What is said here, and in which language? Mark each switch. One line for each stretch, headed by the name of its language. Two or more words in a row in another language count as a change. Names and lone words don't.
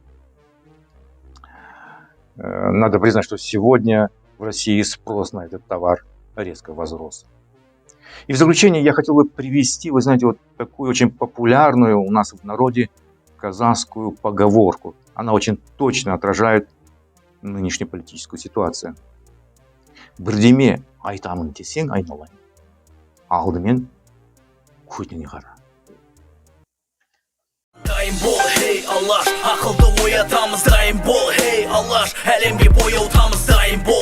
Russian: Надо признать, что сегодня в России спрос на этот товар резко возрос. И в заключение я хотел бы привести, вы знаете, вот такую очень популярную у нас в народе казахскую поговорку. Она очень точно отражает нынешнюю политическую ситуацию.
Kazakh: Бірдеме айтамын десең айналайын, алдымен көтіне қара. Дайын бол, хей Аллаш, ақылды оятамыз, дайын бол, хей Аллаш, әлемге бояутамыз, дайын бол.